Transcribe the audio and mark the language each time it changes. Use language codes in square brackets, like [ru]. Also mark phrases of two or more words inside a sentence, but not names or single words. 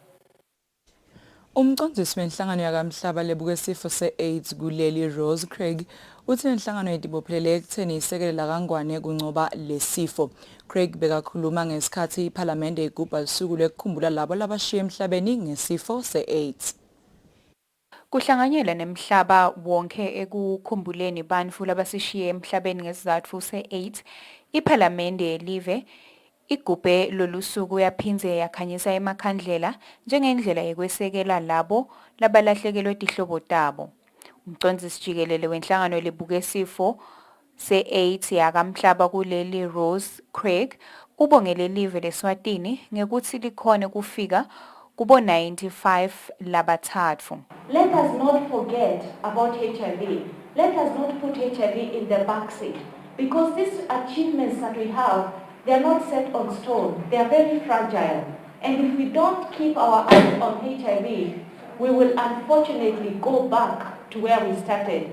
[ss] Umcondzisi wenhlangano yakamhlaba lebuke isifo se-AIDS kuleli Rose Craig uthi inhlangano yetibophelele ekutheni isekelela kangwane kuncoba lesifo. Craig bekakhuluma ngesikhathi iPhalamende igubha usuku lokukhumbula labo labashiya emhlabeni ngesifo se-AIDS. Kuhlanganyela nemhlaba wonke ekukhumbuleni bantfu labasishiye emhlabeni ngesizatfu se-AIDS, iPhalamende yelive igubhe lolusuku yaphindze yakhanyisa emakhandlela njengendlela yekwesekela labo labalahlekelwe tihlobo tabo. Umcondzisi jikelele wenhlangano lebuke isifo se-AIDS yakamhlaba kuleli Rose Craig ubongele live leSwatini ngekuthi likhone kufika kubo 95 labathatfu. [en] Let us not forget about HIV. Let us not put HIV in the backseat because these achievements that we have, they are not set on stone. They are very fragile. And if we don't keep our eyes on HIV, we will unfortunately go back to where we started.